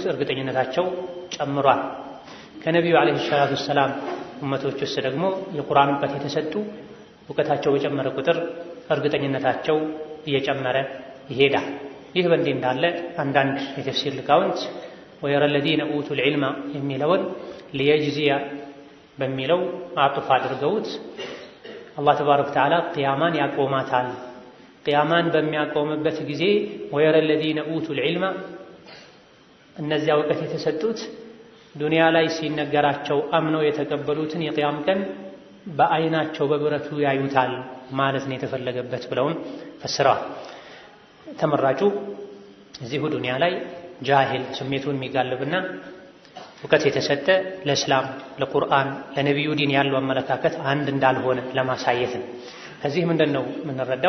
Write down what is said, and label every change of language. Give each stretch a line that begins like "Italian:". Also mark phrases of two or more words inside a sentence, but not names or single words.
Amharic: እርግጠኝነታቸው ጨምሯል። ከነቢዩ
Arabic: عليه الصلاة والسلام
Amharic: ኡመቶች ውስጥ ደግሞ የቁርአን እውቀት የተሰጡ እውቀታቸው በጨመረ ቁጥር እርግጠኝነታቸው እየጨመረ ይሄዳል። ይህ በእንዲህ እንዳለ አንዳንድ የተፍሲር ሊቃውንት
Arabic: ويرى الذين اوتوا العلم
Amharic: የሚለውን ሊየጅዚያ በሚለው አጥፍ አድርገውት አላህ
Arabic: تبارك وتعالى
Amharic: ቂያማን ያቆማታል። ቂያማን በሚያቆምበት ጊዜ
Arabic: ويرى الذين اوتوا العلم
Amharic: እነዚያ እውቀት የተሰጡት ዱንያ ላይ ሲነገራቸው አምነው የተቀበሉትን የቂያም ቀን በአይናቸው በብረቱ ያዩታል ማለት ነው የተፈለገበት ብለውም ፈስረዋል። ተመራጩ እዚሁ ዱንያ ላይ ጃሂል ስሜቱን የሚጋልብና እውቀት የተሰጠ ለእስላም ለቁርአን ለነቢዩ ዲን ያለው አመለካከት አንድ እንዳልሆነ ለማሳየት ነው። ከዚህ ምንድን ነው የምንረዳው?